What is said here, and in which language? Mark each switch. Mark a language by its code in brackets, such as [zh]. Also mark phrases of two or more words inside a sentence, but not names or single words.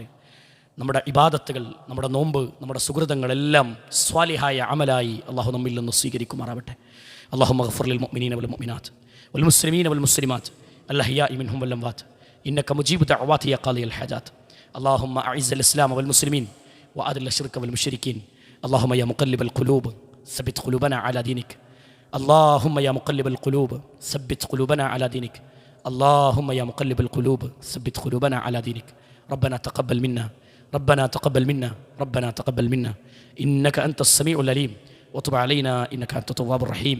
[ml] നമ്മുടെ ഇബാദത്തുകൾ, നമ്മുടെ നോമ്പ്, നമ്മുടെ സുഹൃതങ്ങളെല്ലാം സ്വാലിഹായ അമലായി അള്ളാഹു നമ്മിൽ നിന്ന് സ്വീകരിക്കുമാറാവട്ടെ. [ar] اللهم اغفر للمؤمنين والمؤمنات والمسلمين والمسلمات الأحياء منهم والأموات إنك مجيب الدعوات يا قاضي الحاجات. اللهم أعز الإسلام والمسلمين وأذل الشرك والمشركين. اللهم يا مقلب القلوب ثبت قلوبنا على دينك. اللهم يا مقلب القلوب ثبت قلوبنا على دينك. اللهم يا مقلب القلوب ثبت قلوبنا على دينك. ربنا تقبل منا، ربنا تقبل منا، ربنا تقبل منا إنك أنت السميع العليم وتب علينا إنك أنت التواب الرحيم.